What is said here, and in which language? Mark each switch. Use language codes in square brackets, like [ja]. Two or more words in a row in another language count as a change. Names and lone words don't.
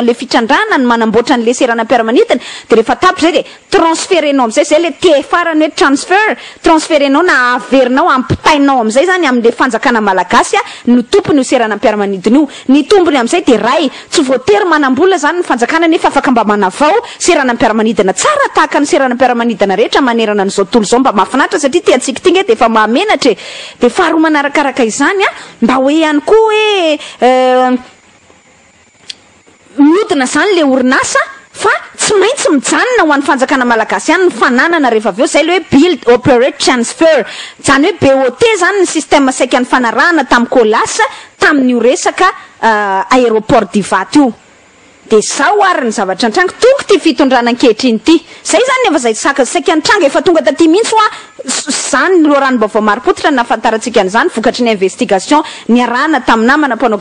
[mg] an'le fitrandrahana ny manamboatra n'le seranam-piaramanidina de rehefa tapy zay de transférenao am'izay zay le farany hoe transférenao na averinao ampitainao am'izay zany amin'le fanjakana malagasy no tompony io seranam-piaramanidina io ny tombony am'izay de ray tsy voatery manambola zany ny fanjakana nefa afaka mba manavao seranam-piaramanidina tsara tahaka ny seranam-piaramanidina rehetra manerana n'izao tontolo zao mba mahafinaritra satria ty antsika ty nge de efa mahamenatra de faharoa manarakaraka izany mba hoe ihany koa hoe miodina zany le orinasa fa tsy maintsy mijanona ho an'ny fanjakana malagasy ihany ny fananana rehefa avy eo zay le hoe [en] build operate transfer [mg] zany hoe BOT zany ny système saika ny fanarahana tamin'ny kolasy tamin'io resaka aéroport divato io de zao ary ny zavatra antranga tonga ty fitondrana ankehitriny ty zay zany efa zay saika antranga efa tonga taty mihitsy zany loharanom-baovao mari-potitra nafantarantsika an'izany vokatry ny investigation niarahana tamin'ny namana mpanao